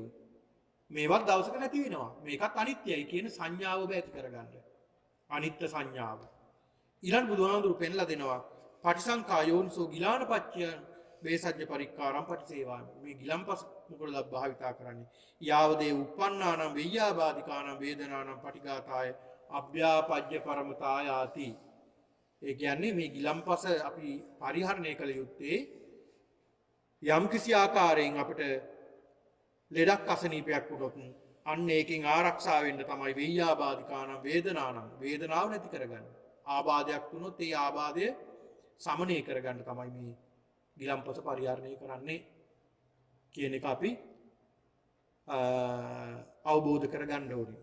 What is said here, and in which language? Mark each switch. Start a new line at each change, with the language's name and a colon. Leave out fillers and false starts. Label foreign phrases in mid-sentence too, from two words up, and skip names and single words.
Sinhala: මේවත් දවසක නැති වෙනවා. මේකත් අනිත්‍යයි කියන සංඥාව ඔබ ඇති කරගන්න. අනිත්‍ය සංඥාව. ඊළඟ බුදුහාමුදුරු පෙන්ලා දෙනවා
Pali: පටිසංකා යෝනිසෝ ගිලානපච්චය වේසජ්ජ පරික්කාරම් පටිසේවාමි. මේ ගිලම්පස මොකටද භාවිතා කරන්නේ? යාවදේ uppannānaṁ veyyābādhikānaṁ වේදනානම් පටිඝාතාය අභ්‍යාපජ්ජ පරමතායාති.
Sinhala: ඒ කියන්නේ මේ ගිලම්පස අපි පරිහරණය කළ යුත්තේ යම් කිසි ආකාරයෙන් අපිට ලෙඩක් අසනීපයක් වුණොත් අන්න ඒකෙන් ආරක්ෂා වෙන්න තමයි
Pali: වෙయ్యාබාධිකානම් වේදනානම්
Sinhala: වේදනාව නැති කරගන්න. ආබාධයක් වුණොත් ඒ ආබාධය සමනය කරගන්න තමයි මේ ගිලම්පස පරිහරණය කරන්නේ කියන එක අපි අවබෝධ කරගන්න ඕනේ.